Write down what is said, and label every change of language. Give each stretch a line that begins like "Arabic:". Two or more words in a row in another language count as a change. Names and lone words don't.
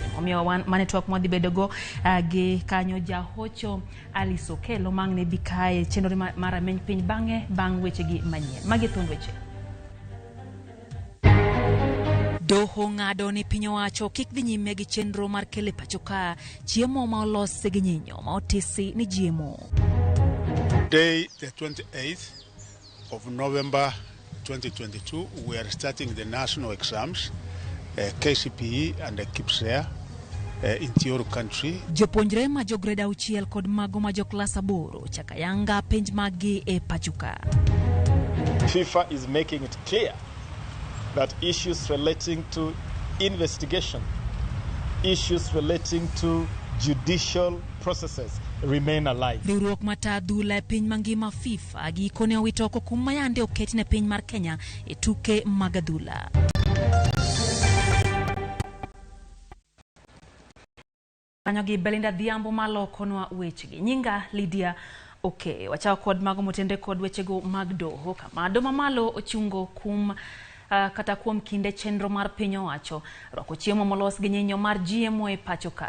Luo (Kenya and Tanzania): Omiyo wan mane twak modhi bedo go gi kanyo jahocho Alice Okelo mangne bikae chenro mar rameny piny bang' weche gi manyien. Magi thund weche. Doho ng'ado ni piny owacho kik dhi nyime gi chenro mar kele pacho ka chiemo ma olos gi nyinyo ma otisi ni GMO.
English: Day the 28th of November 2022 we are starting the national exams KCPE and KIPSEA in Tioro country.
Luo (Kenya and Tanzania): Jopuonjre ma jo grade 6 kod mago ma jo klas 8 chaka yanga penj magi e pachuka.
English: FIFA is making it clear that issues relating to investigation, issues relating to judicial processes remain alive.
Luo (Kenya and Tanzania): Riwruok mata dhula piny mangima FIFA gi kone owito oko kum mayande oketi ne piny mar Kenya e tuke mag adhula. Kanyo gi Belinda Dhiambo malo konwa weche gi. Nyinga Lydia Okay, wachao kod mago motende kod weche go mag doho kama doma malo ochungo kum kata kuom kinde chenro mar piny owacho rwako chiemo molos gi nyinyo mar GMO e pacho ka.